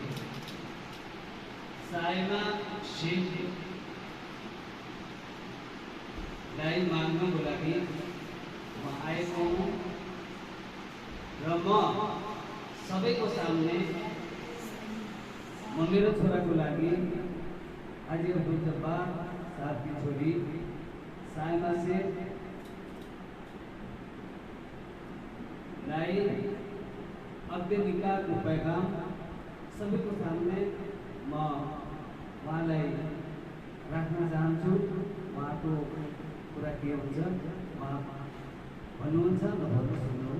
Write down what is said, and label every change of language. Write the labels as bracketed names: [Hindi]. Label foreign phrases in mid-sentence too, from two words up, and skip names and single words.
[Nepali] साइमा शेख लाई माग्नको लागि म आएको हुँ र म सबैको सामने म मेरो छोराको लागि हाजी अब्दुल जब्बार साहब की छोरी साइमा शेख लाई अग्दे निकाहको पैगाम सबैको सामने म उहाँलाई राख्न चाहन्छु। उहाँको कुरा के हुन्छ उहाँ भन्नुहुन्छ नभन्नु सुन्नुहोला।